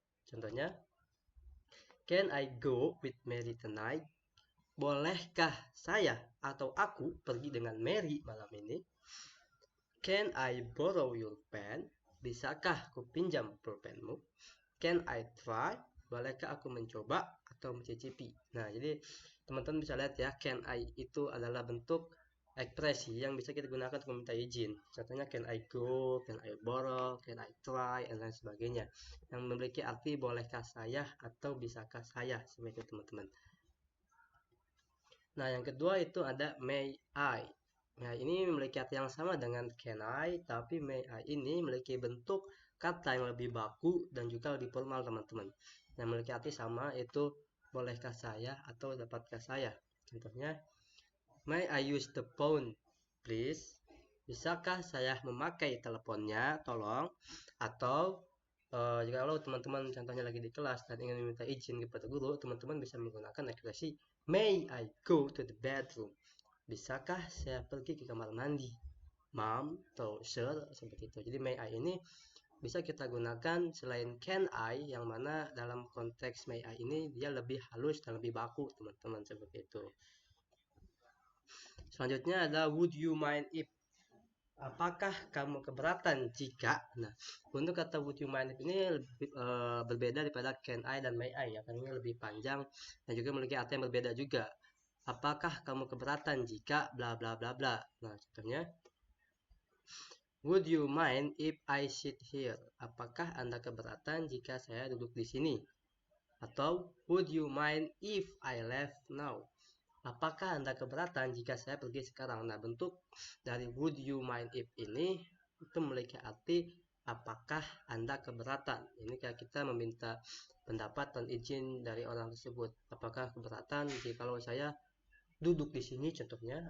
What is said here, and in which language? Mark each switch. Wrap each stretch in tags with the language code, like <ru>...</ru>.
<en>Contohnya, can I go with Mary tonight?</en> <id>Bolehkah saya atau aku pergi dengan Mary malam ini?</id> <en>Can I borrow your pen?</en> <id>Bisakah aku pinjam pulpenmu?</id> <en>Can I try?</en> <id>Bolehkah aku mencoba atau mencicipi? Nah, jadi teman-teman bisa lihat ya, can I itu adalah bentuk ekspresi yang bisa kita gunakan untuk meminta izin. Contohnya can I go, can I borrow, can I try, dan lain sebagainya. Yang memiliki arti bolehkah saya atau bisakah saya, seperti itu teman-teman. Nah, yang kedua itu ada may I. Nah, ini memiliki arti yang sama dengan can I, tapi may I ini memiliki bentuk kata yang lebih baku dan juga lebih formal teman-teman. Yang memiliki arti sama yaitu bolehkah saya atau dapatkah saya.</id> <en>Contohnya, may I use the phone, please?</en> <id>Bisakah saya memakai teleponnya, tolong? Atau jika teman-teman contohnya lagi di kelas dan ingin meminta izin kepada guru, teman-teman bisa menggunakan ekspresi</id> <en>may I go to the bedroom?</en> <id>Bisakah saya pergi ke kamar mandi, mom atau sir, seperti itu. Jadi may I ini bisa kita gunakan selain can I, yang mana dalam konteks may I ini dia lebih halus dan lebih baku teman-teman, seperti itu. Selanjutnya ada would you mind if? Apakah kamu keberatan jika? Nah, untuk kata would you mind if ini berbeda daripada can I dan may I ya, karena ini lebih panjang dan juga memiliki arti yang berbeda juga. Apakah kamu keberatan jika bla bla bla bla.</id> <en>Nah, contohnya, would you mind if I sit here?</en> <id>Apakah Anda keberatan jika saya duduk di sini? Atau</id> <en>would you mind if I left now?</en> <id>Apakah Anda keberatan jika saya pergi sekarang? Nah, bentuk dari would you mind if ini itu memiliki arti apakah Anda keberatan. Ini kayak kita meminta pendapat dan izin dari orang tersebut. Apakah keberatan jika kalau saya duduk di sini, contohnya?</id>